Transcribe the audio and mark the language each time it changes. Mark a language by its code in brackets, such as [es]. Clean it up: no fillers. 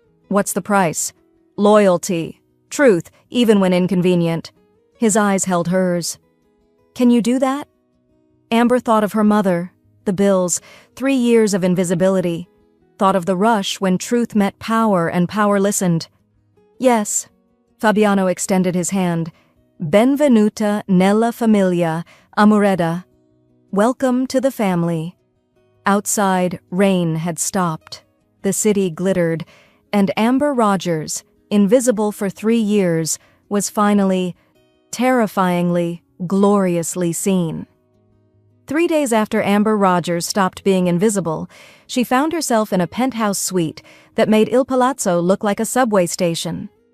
[en] What's the price? Loyalty. Truth, even when inconvenient. His eyes held hers. Can you do that? Amber thought of her mother, the bills, 3 years of invisibility. Thought of the rush when truth met power and power listened. Yes. Fabiano extended his hand. [it] Benvenuta nella famiglia, Amuretta. [en] Welcome to the family. Outside, rain had stopped. The city glittered, and Amber Rogers, invisible for 3 years, was finally, terrifyingly, gloriously seen. 3 days after Amber Rogers stopped being invisible, she found herself in a penthouse suite that made Il Palazzo look like a subway station.